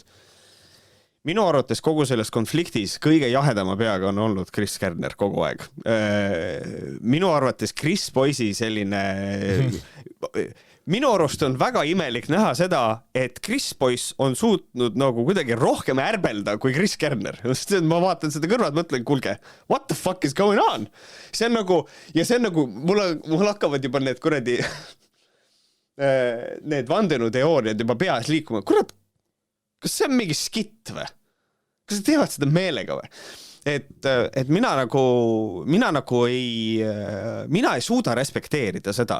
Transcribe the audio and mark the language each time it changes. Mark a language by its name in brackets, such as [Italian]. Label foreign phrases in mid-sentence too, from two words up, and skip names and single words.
[Estonian] Minu arvates kogu selles konfliktis kõige jahedama peaga on olnud Chris Kerner kogu aeg. Minu arvates Chris Poisi selline... Minu arust on väga imelik näha seda, et Chris Pois on suutnud nagu kuidagi rohkem ärbelda kui Chris Kerner. Ma vaatan seda kõrvad, mõtlen, kuulge, [English] what the fuck is going on? [Estonian] See on nagu, ja see on nagu, mul hakkavad juba need kuradi need vandenuteooriad juba peas liikuma. Kurat, kas see on mingi skitt või? Kas nad teevad seda meelega või? Et mina ei suuda respekteerida seda.